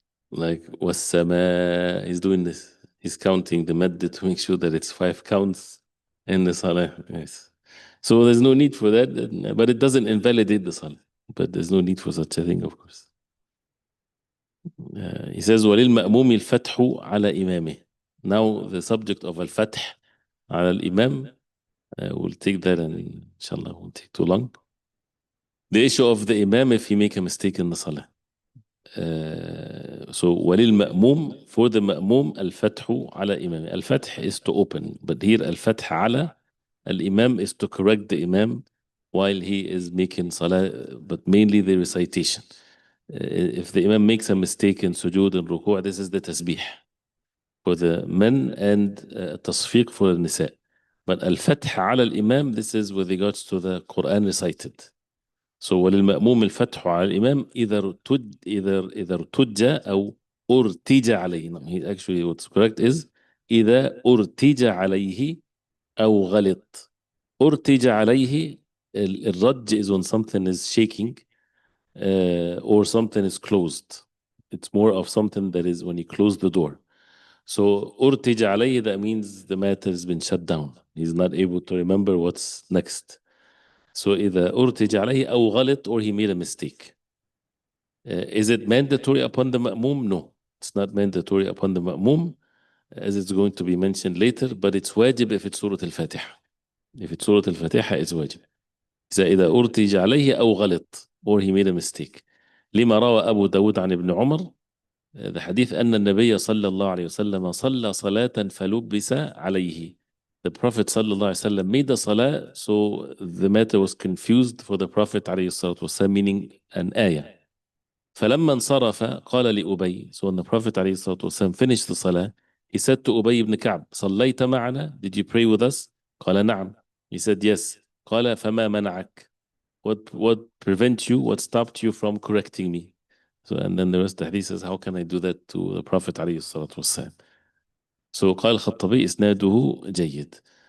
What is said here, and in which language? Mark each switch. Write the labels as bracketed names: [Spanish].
[English] Like, was-sama, he's doing this. He's counting the mad to make sure that it's 5 counts in the salah. Yes. So there's no need for that, but it doesn't invalidate the salah. But there's no need for such a thing, of course. He says, [Arabic] وَلِلْمَأْمُومِ الْفَتْحُ عَلَى إِمَامِهِ. [English] Now the subject of al-fath [Arabic] على الإمام, [English] we'll take that, and inshallah won't take too long. The issue of the imam if he make a mistake in the salah. So [Arabic] وَلِلْمَأْمُومِ, [English] for the ma'mum, al-fathu ala imam. Al-fath is to open, but here al-fath ala al-imam is to correct the imam while he is making salah, but mainly the recitation. If the imam makes a mistake in sujood and ruku', this is the tasbih for the men, and tasfiq for the nisa. But al-fath ala al-imam, this is with regards to the Quran recited. So [Arabic] وللمأموم الفتح على الإمام إذا ارتج أو أرتج عليه. [English] No, he actually, what's correct is [Arabic] إذا أرتج عليه أو غلط. أرتج عليه, الرج [English] is when something is shaking or something is closed. It's more of something that is when you close the door. So [Arabic] أرتج عليه, [English] that means the matter has been shut down. He's not able to remember what's next. So [Arabic] إذا أرتج عليه أو غلط, [English] or he made a mistake. Is it mandatory upon the ma'mum? No, it's not mandatory upon the ma'mum, as it's going to be mentioned later, but it's wajib if it's Surah Al-Fatiha. If it's Surah Al-Fatiha, it's wajib. [Arabic] إذا أرتج عليه أو غلط, [English] or he made a mistake. [Arabic] لما روى أبو داود عن ابن عمر, [English] the hadith [Arabic] أن النبي صلى الله عليه وسلم صلى صلاة فلبس عليه. [English] The Prophet sallallahu alaihi wasallam made the salah, so the matter was confused for the Prophet alayhi salatu wasallam, meaning an ayah. [Arabic] فلما انصرف قال لأبي. [English] So when the Prophet alayhi salatu wasallam finished the salah, he said to Ubay ibn Ka'b, [Arabic] صليت معنا? [English] Did you pray with us? [Arabic] قال نعم. [English] He said yes. [Arabic] قال فما منعك? [English] What prevent you? What stopped you from correcting me? So, and then the rest of the hadith says, how can I do that to the Prophet alayhi salatu wasallam? So [Arabic] قال الخطبي إسناده جيد.